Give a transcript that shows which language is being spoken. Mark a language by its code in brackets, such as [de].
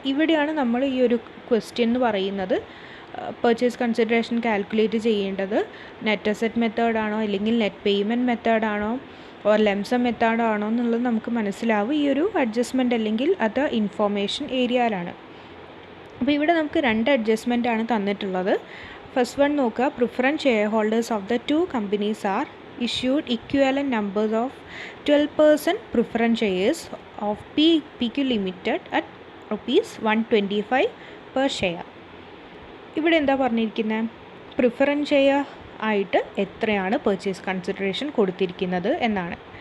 [ml] ഇവിടെയാണ് നമ്മൾ ഈ ഒരു ക്വസ്റ്റ്യൻ എന്ന് പറയുന്നത് പർച്ചേസ് കൺസിഡറേഷൻ കാൽക്കുലേറ്റ് ചെയ്യേണ്ടത് നെറ്റ് അസറ്റ് മെത്തേഡാണോ അല്ലെങ്കിൽ നെറ്റ് പേയ്മെൻറ്റ് മെത്തേഡാണോ ഓർ ലെംസം മെത്തേഡാണോ എന്നുള്ളത് നമുക്ക് മനസ്സിലാവും ഈ ഒരു അഡ്ജസ്റ്റ്മെൻറ്റ് അല്ലെങ്കിൽ അതർ ഇൻഫോർമേഷൻ ഏരിയയിലാണ്. അപ്പോൾ ഇവിടെ നമുക്ക് 2 അഡ്ജസ്റ്റ്മെൻ്റ് ആണ് തന്നിട്ടുള്ളത്. ഫസ്റ്റ് വൺ നോക്കുക. [en] Preference share holders of the 2 companies are issued equivalent numbers of 12% preference shares of PQ Limited at ₹125 per share. [ml] ഇവിടെ എന്താ പറഞ്ഞിരിക്കുന്നത്? പ്രിഫറൻസ് ഷെയർ ആയിട്ട് എത്രയാണ് പർച്ചേസ് കൺസിഡറേഷൻ കൊടുത്തിരിക്കുന്നത് എന്നാണ്.